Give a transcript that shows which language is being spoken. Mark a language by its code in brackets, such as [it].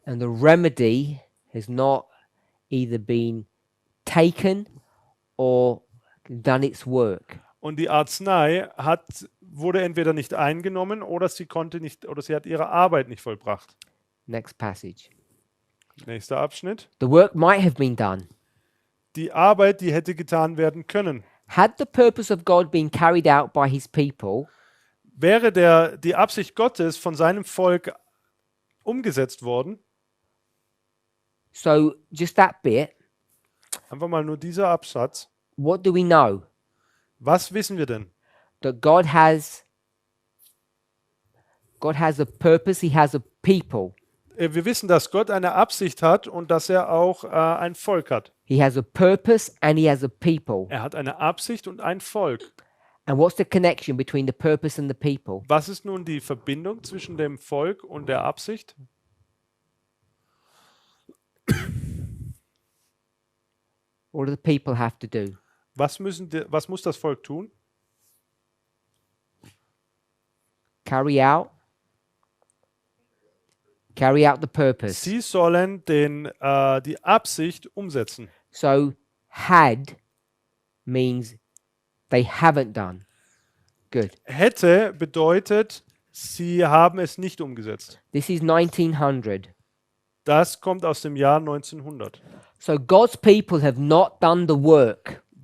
[en] And the remedy has not either been taken or done its work. [de] Und die Arznei wurde entweder nicht eingenommen oder sie hat ihre Arbeit nicht vollbracht. [en] Next passage. [de] Nächster Abschnitt. [en] The work might have been done. [de] Die Arbeit, die hätte getan werden können. [en] Had the purpose of God been carried out by his people, [de] Wäre die Absicht Gottes von seinem Volk umgesetzt worden, [en] so just that bit, [de] einfach mal nur dieser Absatz, [en] what do we know? [de] was wissen wir denn? [en] That God has a purpose, he has a people. [de] Wir wissen, dass Gott eine Absicht hat und dass er auch ein Volk hat. [en] He has a purpose and he has a people. [de] Er hat eine Absicht und ein Volk. [en] And what's the connection between the purpose and the people? [de] Was ist nun die Verbindung zwischen dem Volk und der Absicht? [en] What do the people have to do? [de] Was muss das Volk tun? [en] Carry out the purpose. [de] Sie sollen die Absicht umsetzen. [en] So had means they haven't done. Good. [de] Hätte bedeutet, sie haben es nicht umgesetzt. [en] This is 1900. [de] Das kommt aus dem Jahr 1900. [en] So God's people have not done the work.